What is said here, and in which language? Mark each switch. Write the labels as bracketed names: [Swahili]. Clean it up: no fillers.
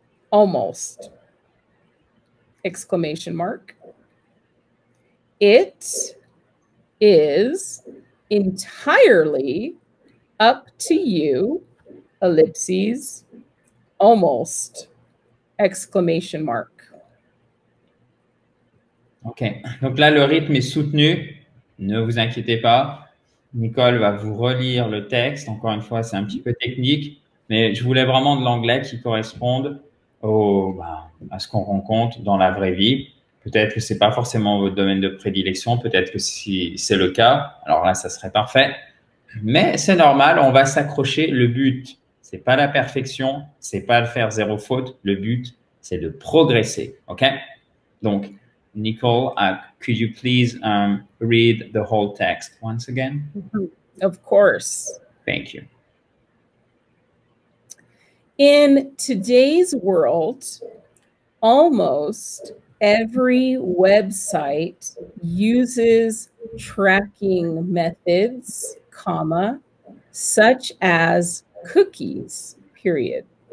[English] Almost. Exclamation mark. It is entirely up to you, ellipses, almost, exclamation mark. OK. [French] Donc là, le rythme est soutenu. Ne vous inquiétez pas. Nicole va vous relire le texte. Encore une fois, c'est un petit peu technique, mais je voulais vraiment de l'anglais qui corresponde à ce qu'on rencontre dans la vraie vie. Peut-être que ce n'est pas forcément votre domaine de prédilection. Peut-être que si c'est le cas, alors là, ça serait parfait. Mais c'est normal, on va s'accrocher. Le but, ce n'est pas la perfection, ce n'est pas de faire 0 faute. Le but, c'est de progresser. OK? [English] Donc, Nicole, could you please read the whole text once again? Of course. Thank you. In today's world, almost every website uses tracking methods, comma, such as cookies, period.